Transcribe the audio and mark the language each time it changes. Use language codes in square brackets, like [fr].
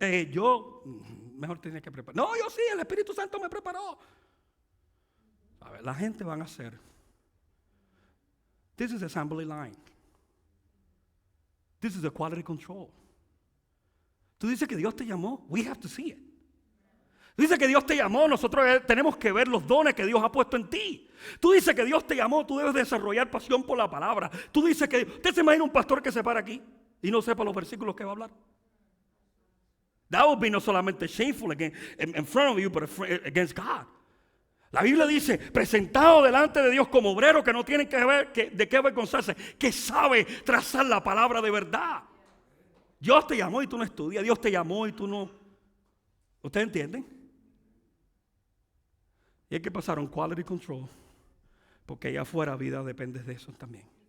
[es] Yo mejor tenía que preparar. No, yo sí, el Espíritu Santo me preparó. A ver, la gente van a hacer. [en] This is the assembly line. This is the quality control. [es] Tú dices que Dios te llamó. [en] We have to see it. [es] Tú dices que Dios te llamó. Nosotros tenemos que ver los dones que Dios ha puesto en ti. Tú dices que Dios te llamó. Tú debes desarrollar pasión por la palabra. Tú dices que... ¿Usted se imagina un pastor que se para aquí y no sepa los versículos que va a hablar? [en] That would be [es] no solamente [en] shameful in front of you, but against God. [es] La Biblia dice, presentado delante de Dios como obrero que no tienen que ver de qué avergonzarse, que sabe trazar la palabra de verdad. Dios te llamó y tú no estudias. Dios te llamó y tú no... ¿Ustedes entienden? Y hay que pasar un quality control, porque allá afuera vida depende de eso también.